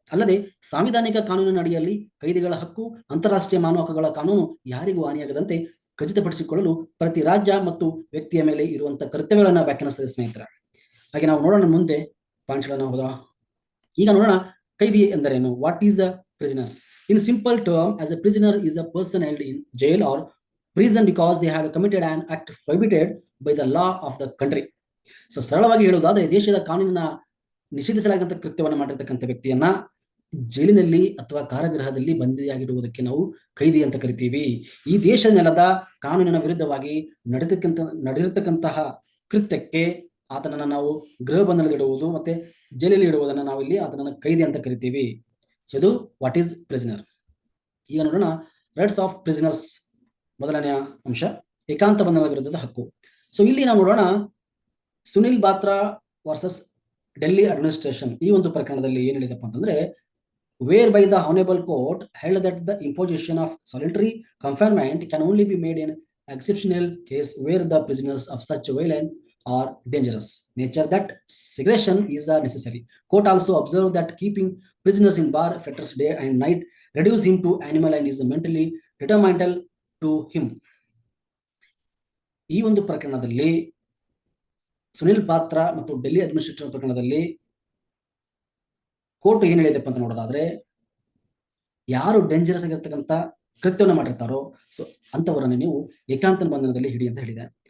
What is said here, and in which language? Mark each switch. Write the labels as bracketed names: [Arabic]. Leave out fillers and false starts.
[Kannada] ಅಲ್ಲದೆ ಸಾಂವಿಧಾನಿಕ ಕಾನೂನಿನ ಅಡಿಯಲ್ಲಿ ಕೈದಿಗಳ ಹಕ್ಕು ಅಂತಾರಾಷ್ಟ್ರೀಯ ಮಾನವ ಹಕ್ಕುಗಳ ಕಾನೂನು ಯಾರಿಗೂ ಹಾನಿಯಾಗದಂತೆ ಖಚಿತಪಡಿಸಿಕೊಳ್ಳಲು ಪ್ರತಿ ರಾಜ್ಯ ಮತ್ತು ವ್ಯಕ್ತಿಯ ಮೇಲೆ ಇರುವಂತಹ ಕರ್ತವ್ಯಗಳನ್ನ ವ್ಯಾಖ್ಯಾನಿಸುತ್ತದೆ ಸ್ನೇಹಿತರೆ. ಹಾಗೆ ನಾವು ನೋಡೋಣ ಮುಂದೆ ಪಾಯಿಂಟ್ಸ್ಗಳನ್ನ ಹೋಗೋಣ. ಈಗ ನೋಡೋಣ ಕೈದಿ ಎಂದರೇನು. [English] What is a prisoners? In simple term, as a prisoner is a person held in jail or prison because they have committed an act prohibited by the law of the country. [Kannada] ಸರಳವಾಗಿ ಹೇಳುವುದಾದ್ರೆ, ದೇಶದ ಕಾನೂನಿನ ನಿಷೇಧಿಸಲಾದಂತಹ ಕೃತ್ಯವನ್ನು ಮಾಡಿರ್ತಕ್ಕಂಥ ವ್ಯಕ್ತಿಯನ್ನ ಜೈಲಿನಲ್ಲಿ ಅಥವಾ ಕಾರಾಗೃಹದಲ್ಲಿ ಬಂದಿಯಾಗಿಡುವುದಕ್ಕೆ ನಾವು ಕೈದಿ ಅಂತ ಕರಿತೀವಿ. ಈ ದೇಶದ ನೆಲದ ಕಾನೂನಿನ ವಿರುದ್ಧವಾಗಿ ನಡೆದಿರ್ತಕ್ಕಂತಹ ಕೃತ್ಯಕ್ಕೆ ಆತನನ್ನ ನಾವು ಗೃಹ ಬಂಧನದಲ್ಲಿಡುವುದು ಮತ್ತೆ ಜೈಲಲ್ಲಿ ಇಡುವುದನ್ನ ನಾವು ಇಲ್ಲಿ ಆತನನ್ನ ಕೈದಿ ಅಂತ ಕರಿತೀವಿ. ಇದು [English] What is prisoner. [Kannada] ಈಗ ನೋಡೋಣ [English] Rights of prisoners. [Kannada] ಮೊದಲನೆಯ ಅಂಶ ಏಕಾಂತ ಬಂಧನದ ವಿರುದ್ಧದ ಹಕ್ಕು. ಇಲ್ಲಿ ನಾವು ನೋಡೋಣ ಸುನಿಲ್ ಬಾತ್ರಾ ವರ್ಸಸ್ ಡೆಲ್ಲಿ ಅಡ್ಮಿನಿಸ್ಟ್ರೇಷನ್. ಈ ಒಂದು ಪ್ರಕರಣದಲ್ಲಿ ಏನ್ ಹೇಳಿದಪ್ಪ ಅಂತಂದ್ರೆ, [English] Where by the honourable court held that the imposition of solitary confinement can only be made in exceptional case where the prisoners of such violent or dangerous nature that segregation is necessary. Court also observed that keeping prisoners in bar fetters day and night reduce him to animal and is mentally detrimental to him. [Kannada] ಈ ಒಂದು ಪ್ರಕರಣದಲ್ಲಿ ಸುನಿಲ್ ಬಾತ್ರಾ ಮತ್ತು Delhi administration ಪ್ರಕರಣದಲ್ಲಿ court ಏನ್ ಹೇಳಿದೆಪ್ಪ ಅಂತ ನೋಡೋದಾದ್ರೆ, ಯಾರು dangerous ಆಗಿರ್ತಕ್ಕಂಥ ಕೃತ್ಯವನ್ನು ಮಾಡಿರ್ತಾರೋ ಅಂತವರನ್ನು ನೀವು ಏಕಾಂತ ಬಂಧನದಲ್ಲಿ ಹಿಡಿ ಅಂತ ಹೇಳಿದೆ.